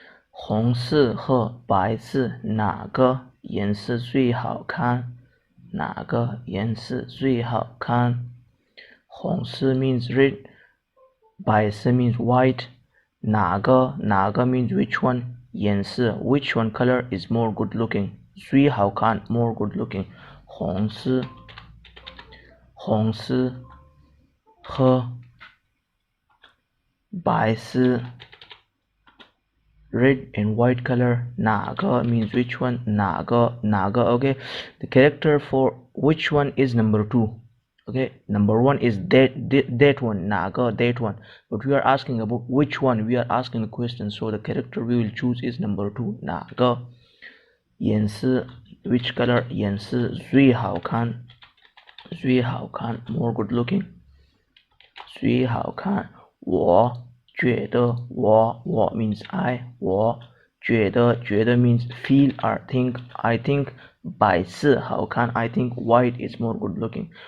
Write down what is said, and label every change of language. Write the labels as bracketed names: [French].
[Chinese] 红色和白色哪个颜色最好看？哪个颜色最好看？ [English] 红色 means red, 白色 means white. 哪个 means which one? 颜色 which one color is more good looking? 最好看 more good looking. 红色和白色 red and white color. 哪个 means which one? 哪个 okay. The character for which one is number 2. Okay, number 1 is that one. 哪个 that one. But we are asking about which one. We are asking the question. So the character we will choose is number 2. 哪个颜色 which color 颜色最好看？最好看 more good looking. [Chinese] 最好看。 [English] 我觉得我 means I. 我觉得 means feel or think. I think [Chinese] 白色好看 [English] I think white is more good looking.